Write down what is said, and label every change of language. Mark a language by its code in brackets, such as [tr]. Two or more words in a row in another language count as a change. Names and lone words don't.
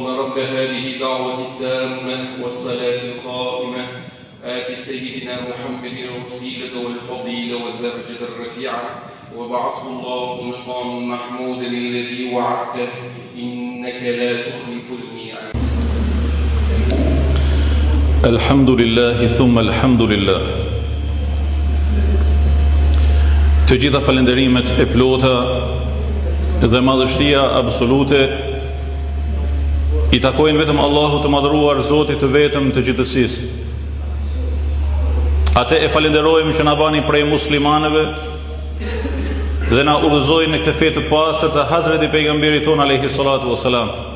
[ar] رب هذه الدعوة التامة والصلاة القائمة آت سيدنا محمد الوسيلة والفضيلة والدرجة الرفيعة وبعثه الله مقام محمود الذي وعدته إنك لا تخلف الميعاد. الحمد لله ثم الحمد لله. [sq] Të gjitha falenderimet e plota dhe madhështia absolute i takojnë vetëm Allahut të madhëruar, Zotit të vetëm të gjithësisë. Atë e falenderojmë që na bani prej muslimanëve dhe na udhëzoi në këtë fe të pastër të Hazreti pejgamberit ton [ar] عليه الصلاة والسلام.